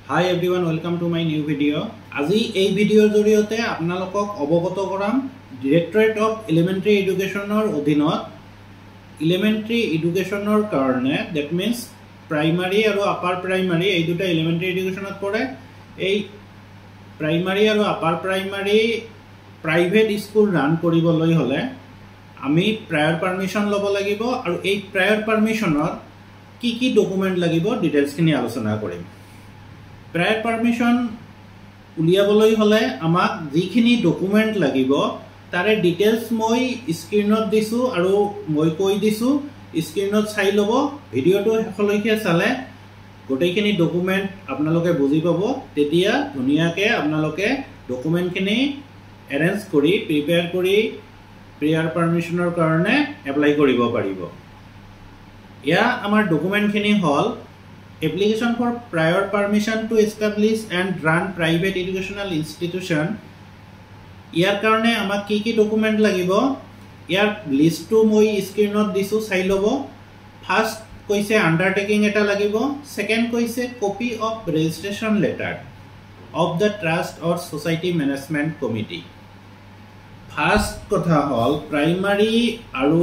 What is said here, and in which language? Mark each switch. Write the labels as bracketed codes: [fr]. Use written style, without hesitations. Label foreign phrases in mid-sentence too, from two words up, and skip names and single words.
[en] Hi everyone, welcome to my new video. [as] আজি এই ভিডিওৰ জৰিয়তে আপোনালোকক অৱগত কৰাম Directorate of [en] Elementary Education [as] ৰ অধীনত elementary educationৰ কাৰণে [en] that means primary [as] আৰু [en] upper primary [as] এই দুটা [en] elementary education [as] ত পৰে এই primary আৰু [en] upper primary private school run [as] কৰিবলৈ হলে আমি [en] prior permission [as] ল'ব লাগিব আৰু এই [en] prior permission [as] ৰ কি ডকুমেন্ট লাগিব ডিটেইলছ খিনি আলোচনা কৰিম [en] Prior permission [as] উলিয়াবলৈ হলে আমাক যিখিনি ডকুমেন্ট লাগিব তাৰে ডিটেইলছ মই স্ক্ৰিনত দিছো আৰু মই কৈ দিছো স্ক্ৰিনত চাই লব ভিডিওটো হেকলৈকে চালে গোটেইখিনি ডকুমেন্ট আপোনালোকে বুজি পাব তেতিয়া ধুনিয়াকে আপোনালোকে ডকুমেন্টখিনি এৰেঞ্জ কৰি প্ৰিপেয়াৰ কৰি [en] prior permission [as] ৰ কাৰণে এপ্লাই কৰিব পাৰিব ইয়া আমাৰ ডকুমেন্টখিনি হল [en] Application for prior permission to establish and run private educational institution. [as] ইয়াৰ কাৰণে আমাক কি ডকুমেন্ট লাগিব ইয়াৰ লিষ্টটো মই স্ক্ৰিনত দিছো চাই লব ফাৰ্স্ট কৈছে আন্ডাৰটেকিং এটা লাগিব সেকেন্ড কৈছে [en] copy of registration letter of the trust or society management committee [as] ফাৰ্স্ট কথা হল প্ৰাইমাৰী আৰু